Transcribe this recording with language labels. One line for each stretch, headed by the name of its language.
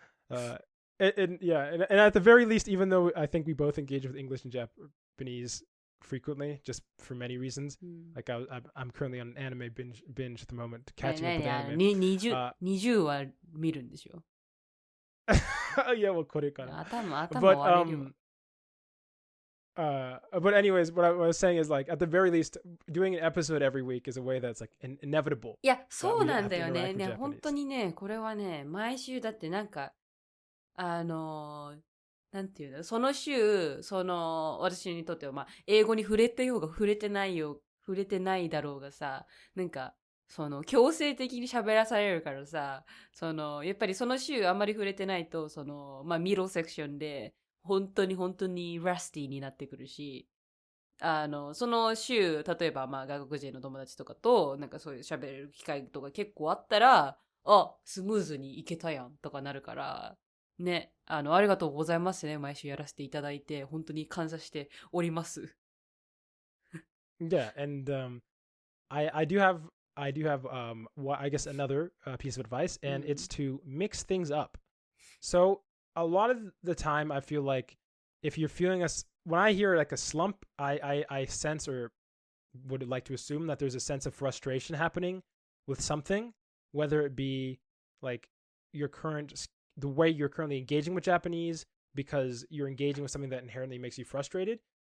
English: And at the very least, even though I think we both engage with English and Japanese frequently, just for many reasons, like I'm currently on an anime binge at the moment, catching up with anime.
Japanese: 20は見るんでしょ？
English: Yeah, well,
Japanese: これから。頭割れるわ。
English: But anyways, what I was saying is like at the very least, doing an episode every week is a way that's like inevitable.
Japanese: いや、そうなんだよね。ね、本当にね、これはね、毎週だってなんかなんていうの、その週、私にとっては、まあ、英語に触れてようが触れてないだろうがさ、なんか、強制的に喋らされるからさ、やっぱりその週あんまり触れてないと、まあ、ミドルセクションで、本当にラスティーになってくるし、その週、例えば、まあ、外国人の友達とかと、なんかそういう喋れる機会とか結構あったら、スムーズにいけたやんとかなるから、ね、ありがとうございますね。毎週やらせていただいて、本当に感謝しております。
English: Yeah, and I do have I guess another piece of advice, and it's to mix things up. So a lot of the time, I feel like if you're feeling when I hear like a slump, I sense or would like to assume that there's a sense of frustration happening with something, whether it be like the way you're currently engaging with Japanese, because you're engaging with something that inherently makes you frustrated.